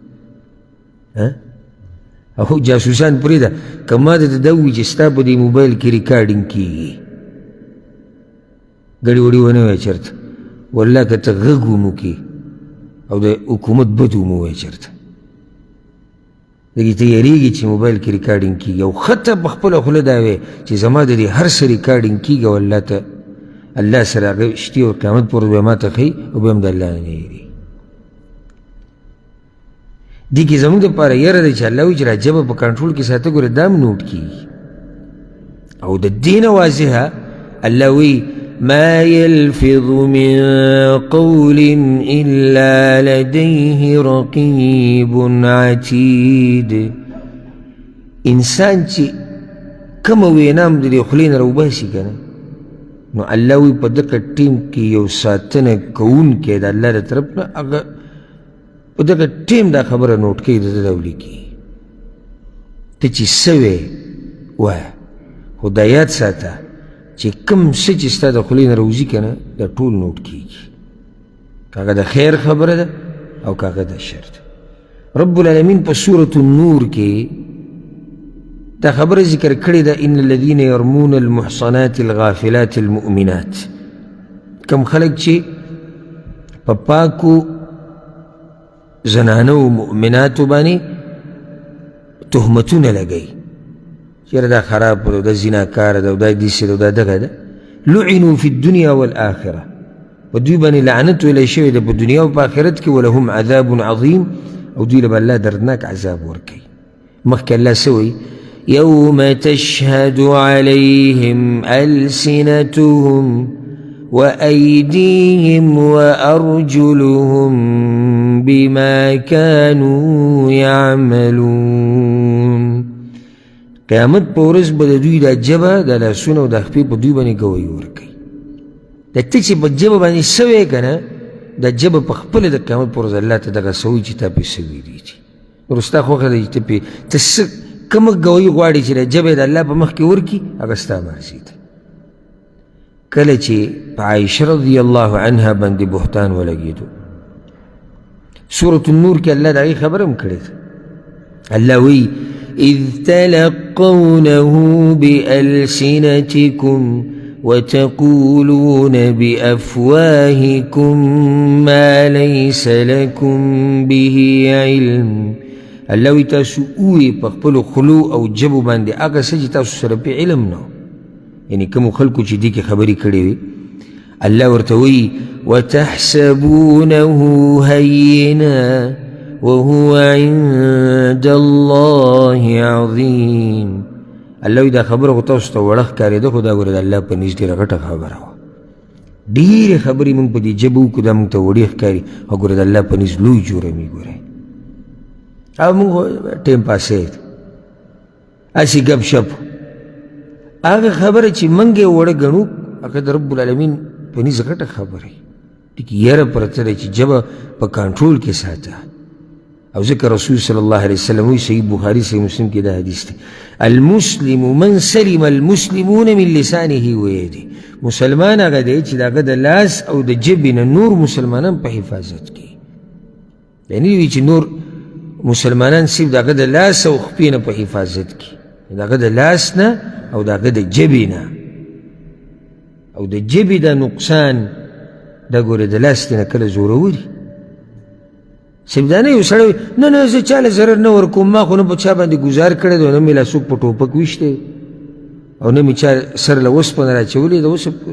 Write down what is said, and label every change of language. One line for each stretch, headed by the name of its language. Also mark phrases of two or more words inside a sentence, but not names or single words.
Pashto: او جاسوسان پرېږده که ما درته دا ووایي چې ستا په دې موبایل کې ریکارډینګ کېږي ګډې وډې ونه وایه چېرته، والله که ته غږ هم وکړې او د حکومت بد هم ووایه چېرته، دغې ته یېرېږي چې موبایل کې ریکارډینګ کېږي او ښه ته په خپله خوله دا وایې چې زما د دې هر څه ریکارډینګ کېږي او الله ته الله سره هغه شتي او قیامت پر ورځ به ما ته ښیي او بیا هم د الله نه یېرېږي. دې کې زموږ دپاره یره دی چې الله وایي چې را ژبه په کنټرول کې ساته ګوره دا هم نوټ کېږي او د
Arabic: الدين واضحه. الله وی ما يلفظ من قول إلا لديه رقيب عتيد.
Pashto: انسان چې کوم وینام د خلین روباسي کنه نو الله وی په دغه ټیم کې یو ساتنه کوونکی د الله تر طرف نه هغه په دغه ټیم دا خبره نوٹ کوي د دولي کې ته چې سوي وای خدایات ساته چې کوم څه چې ستا د خولې نه راوځي که نه دا ټول نوټ کېږي، کاغه د خیر خبره ده او کاغه د شر ده.
Arabic: رب العالمین
Pashto: په سورة النور کې دا خبره ذکر کړې ده
Arabic: ان الذین یرمون المحصنات الغافلات المؤمنات.
Pashto: کم خلک چې په پاکو زنانو مؤمناتو باندې تهمتونه لګوي چیرې دا خراب ده، دا زناکار ده، دا داسې ده، دا دغه ده،
Arabic: لعنوا فی الدنیا والآخره،
Pashto: په دوی باندې لعنت ویلی شوی ده په دنیا او په آخرت کې،
Arabic: ولهم عذاب عظیم،
Pashto: او دوی له به الله دردناک عذاب ورکوي. مخکې الله څه وایي؟
Arabic: یوم تشهد علیهم ألسنتهم وأيديهم وأرجلهم بما كانوا يعملون.
Pashto: قیامت په ورځ به د دوی دا ژبه د لاسونه او د خپې په دوی باندې ګویي ورکوي. د ته چې په ژبه باندې څه وایې که نه دا ژبه په خپله د قیامت په ورځ الله ته دغه څه وایي چې تا پرې څه ویلي دي. نو ستا خوښه ده چې ته پرې ته څه کومه ګویي غواړې چې د ژبه یې د الله په مخ کې ورکړي هغه ستا مرضي ده. کله چې په عایشه
Arabic: رضی الله عنها
Pashto: باندې بهتان ولګېدو سورة النور کې الله د هغې خبره هم کړې ده.
Arabic: الله وایي إذ تلقونه بألسنتكم وتقولون بأفواهكم ما ليس لكم به علم.
Pashto: الله وی تاسو اوی په خپلو خلو او جبو باندې هغه څه چې تاسو سره پې علم نه، یعنې کومو خلکو چې دې کې خبرې کړې وي. الله ورته وی
Arabic: وتحسبونه هینا وهو عند الله عظیم.
Pashto: الله دا خبره خو تاسو ته وړه ښکارېده خو دا ګوره د الله په نزد ډېره غټه خبره وه. ډېرې خبرې موږ په دې ژبه وکړو دا موږ ته وړې ښکاري او ګوره د الله په نزد لوی جرم یې ګورئ. او موږ ټایم پاسې هسې ګپ شپ هغه خبره چې موږ یې وړه ګڼو هغه د
Arabic: رب العالمین
Pashto: په نزد غټه خبره وي. ټکي یره پرته دی چې ژبه په کنټرول کې ساته. او ذکر رسول
Arabic: صلی الله علیه وسلم
Pashto: وی صحیح بخاری صحیح مسلم کې دا حدیث دی
Arabic: المسلم من سلم المسلمون من لسانه ویده.
Pashto: مسلمان هغه دی چې د هغه د لاس او د ژبې نه نور مسلمانان په حفاظت کې، یعنې وي چې نور مسلمانان صرف د هغه د لاس او خپې نه په حفاظت کې، د هغه د لاس نه او د هغه د ژبې نه. او د ژبې د نقصان دا ګورې د لاس نه کله زوروري صرف دا نه یو سړی نه نه زه چاله ضرر نه ورکوم، ما خو نه په چا باندې ګزار کړی دی، نه مې لا څوک په ټوپک ویشتی او نه مې چا سر له اوسپنه راچولې د اوسه پورې.